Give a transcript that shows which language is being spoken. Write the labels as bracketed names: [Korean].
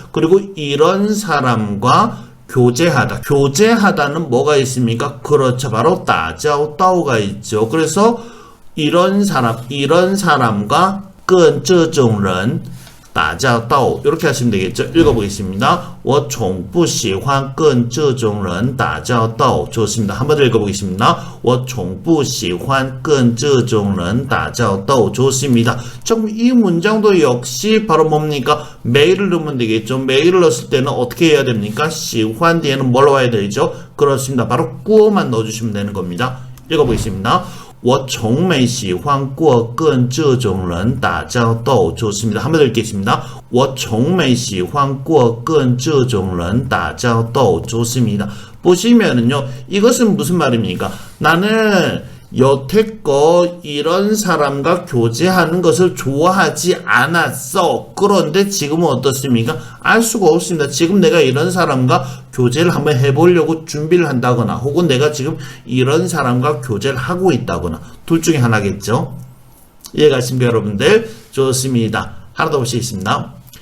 [Korean] 그리고 이런 사람과 교제하다. 교제하다는 뭐가 있습니까? 그렇죠. 바로 打交道가 있죠. 그래서 이런 사람과 [Chinese] 跟这种人打交道 [Korean] 이렇게 하시면 되겠죠. 읽어보겠습니다. [Chinese] 我从不喜欢跟这种人打交道 [Korean] 좋습니다. 한 번 더 읽어보겠습니다. [Chinese] 我从不喜欢跟这种人打交道 [Korean] 좋습니다. 좀 이 문장도 역시 바로 뭡니까? 매일을 넣으면 되겠죠. 매일을 넣었을 때는 어떻게 해야 됩니까? 喜欢 뒤에는 뭘 와야 되죠? 그렇습니다. 바로 꾸어만 넣어주시면 되는 겁니다. 읽어보겠습니다. [Chinese] 我从没喜欢过跟这种人打交道 [Korean] 좋습니다. 한번 더 읽겠습니다. [Chinese] 我从没喜欢过跟这种人打交道 [Korean] 좋습니다. 보시면은요. 이것은 무슨 말입니까? 나는 여태껏 이런 사람과 교제하는 것을 좋아하지 않았어. 그런데 지금은 어떻습니까? 알 수가 없습니다. 지금 내가 이런 사람과 교제를 한번 해보려고 준비를 한다거나 혹은 내가 지금 이런 사람과 교제를 하고 있다거나 둘 중에 하나겠죠. 이해가십니까, 여러분들? 좋습니다. 하나 더 보시겠습니다.